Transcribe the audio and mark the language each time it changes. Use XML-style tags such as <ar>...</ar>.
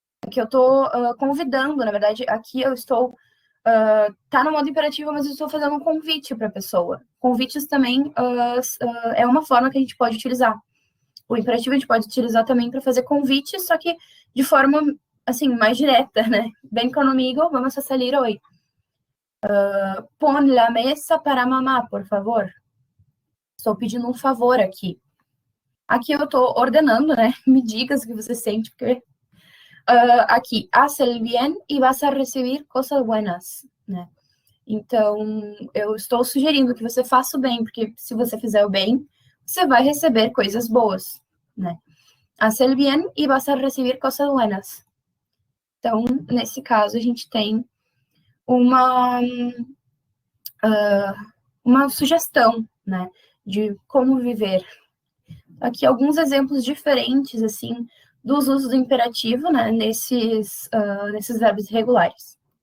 <pt>Que eu estou convidando, na verdade, aqui eu estou... tá no modo imperativo, mas eu estou fazendo um convite para a pessoa. Convites também é uma forma que a gente pode utilizar. O imperativo a gente pode utilizar também para fazer convites, só que de forma, assim, mais direta, né?</pt> <es>Ven conmigo, vamos a salir hoje. Pon la mesa para mamá, por favor.</es> <pt>Estou pedindo um favor aqui. Aqui eu estou ordenando, né? Me diga o que você sente, porque...</pt> <es>aqui, haz el bien y vas a recibir cosas buenas, né?</es> <pt>Então, eu estou sugerindo que você faça o bem, porque se você fizer o bem, você vai receber coisas boas, né?</pt> <es>Haz el bien y vas a recibir cosas buenas.</es> <pt>Então, nesse caso, a gente tem uma sugestão, né, de como viver. Aqui alguns exemplos diferentes, assim, dos usos do imperativo, né, nesses verbos irregulares.</pt>